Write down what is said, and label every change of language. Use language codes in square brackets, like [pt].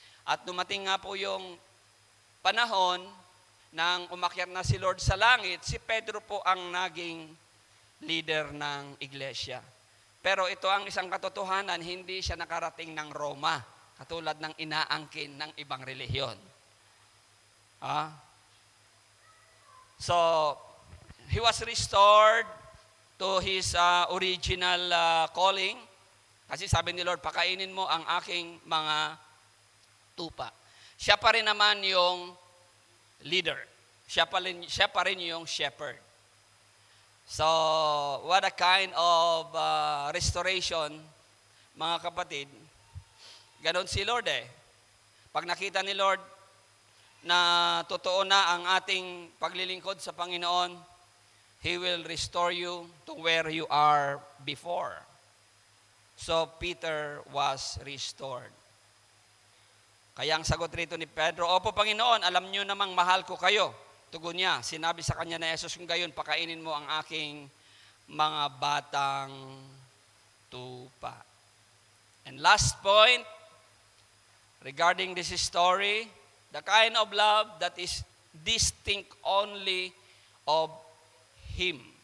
[tl] At dumating nga po yung panahon nang umakyat na si Lord sa langit, si Pedro po ang naging leader ng iglesia. Pero ito ang isang katotohanan, hindi siya nakarating ng Roma, katulad ng inaangkin ng ibang relihiyon. [en] So, he was restored to his original calling. [tl] Kasi sabi ni Lord, pakainin mo ang aking mga tupa. Siya pa rin naman yung leader. Siya pa rin yung shepherd. [en] So, what a kind of restoration, [tl] mga kapatid. Ganon si Lord eh. Pag nakita ni Lord na totoo na ang ating paglilingkod sa Panginoon, [en] He will restore you to where you are before. So, Peter was restored. [tl] Kaya ang sagot rito ni Pedro, Opo, Panginoon, alam niyo namang mahal ko kayo. Tugon niya, sinabi sa kanya na Jesus, kung gayon, pakainin mo ang aking mga batang tupa. [en] And last point, regarding this story, the kind of love that is distinct only of Him.